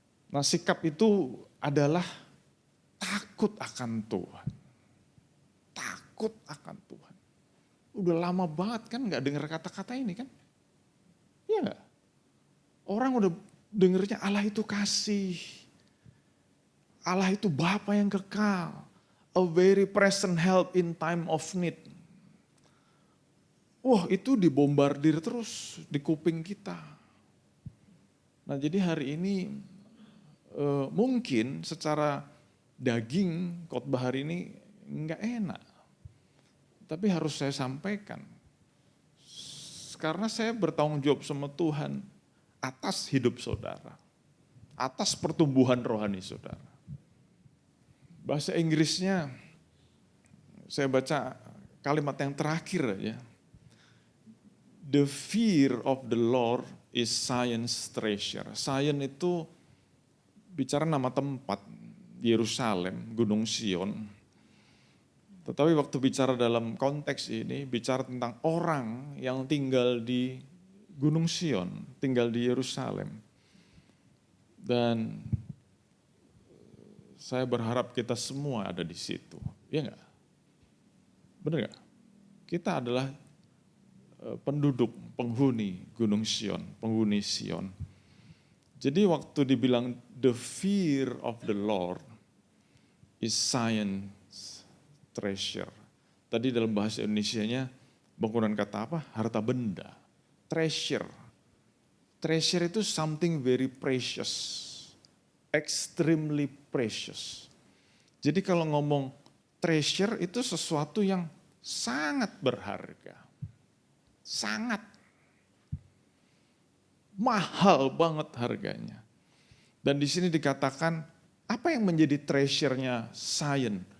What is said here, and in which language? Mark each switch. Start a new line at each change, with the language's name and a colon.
Indonesian: Nah, sikap itu adalah takut akan Tuhan. Takut akan Tuhan. Udah lama banget kan gak dengar kata-kata ini kan? Iya gak? Orang udah dengernya Allah itu kasih. Allah itu Bapa yang kekal.
English: A very present help in time of need.
Indonesian: Wah, itu dibombardir terus di kuping kita. Nah, jadi hari ini mungkin secara daging khotbah hari ini enggak enak. Tapi harus saya sampaikan. Karena saya bertanggung jawab sama Tuhan atas hidup saudara. Atas pertumbuhan rohani saudara. Bahasa Inggrisnya, saya baca kalimat yang terakhir aja.
English: The fear of the Lord is Zion's treasure.
Indonesian: Zion itu bicara nama tempat, Yerusalem, Gunung Sion. Tetapi waktu bicara dalam konteks ini, bicara tentang orang yang tinggal di Gunung Sion, tinggal di Yerusalem. Dan saya berharap kita semua ada di situ, ya enggak? Benar enggak? Kita adalah penduduk, penghuni Gunung Sion, penghuni Sion. Jadi waktu dibilang
English: the fear of the Lord is Zion's treasure.
Indonesian: Tadi dalam bahasa Indonesianya menggunakan kata apa? Harta benda. Treasure.
English: Treasure
Indonesian: itu
English: something very precious. Extremely precious.
Indonesian: Jadi kalau ngomong treasure itu sesuatu yang sangat berharga. Sangat mahal banget harganya. Dan di sini dikatakan apa yang menjadi treasure-nya Zion?